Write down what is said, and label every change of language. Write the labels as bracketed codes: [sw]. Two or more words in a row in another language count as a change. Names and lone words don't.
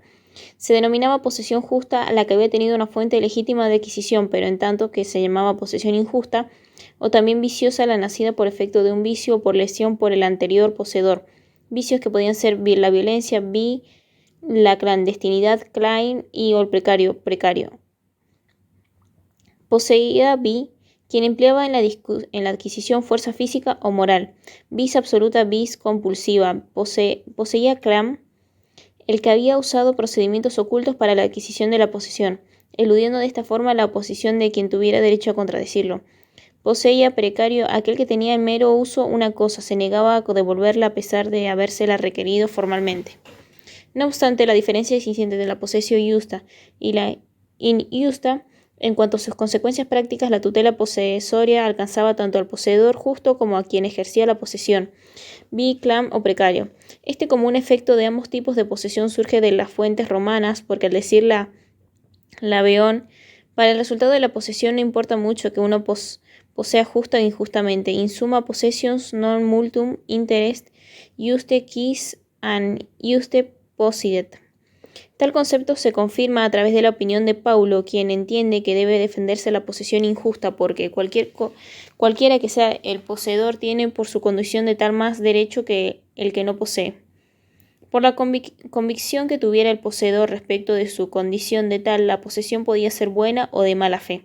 [es] Se denominaba posesión justa a la que había tenido una fuente legítima de adquisición, pero en tanto que se llamaba posesión injusta, o también viciosa, la nacida por efecto de un vicio o por lesión por el anterior poseedor. Vicios que podían ser la violencia, la clandestinidad, klein, y o el precario. Poseía quien empleaba en la adquisición fuerza física o moral. [la] Vis absoluta, vis compulsiva. [es] Poseía clam, el que había usado procedimientos ocultos para la adquisición de la posesión, eludiendo de esta forma la oposición de quien tuviera derecho a contradecirlo. Poseía precario, aquel que tenía en mero uso una cosa, se negaba a devolverla a pesar de habérsela requerido formalmente. No obstante, la diferencia existente entre la posesión justa y la injusta, en cuanto a sus consecuencias prácticas, la tutela posesoria alcanzaba tanto al poseedor justo como a quien ejercía la posesión, clam o precario. Este común efecto de ambos tipos de posesión surge de las fuentes romanas, porque al decir la Beón, para el resultado de la posesión no importa mucho que uno posea justa o injustamente. [la] In summa possessions non multum interest iuste quis an iuste possidet. [es] Tal concepto se confirma a través de la opinión de Paulo, quien entiende que debe defenderse la posesión injusta porque cualquiera que sea el poseedor tiene por su condición de tal más derecho que el que no posee. Por la convicción que tuviera el poseedor respecto de su condición de tal, la posesión podía ser buena o de mala fe.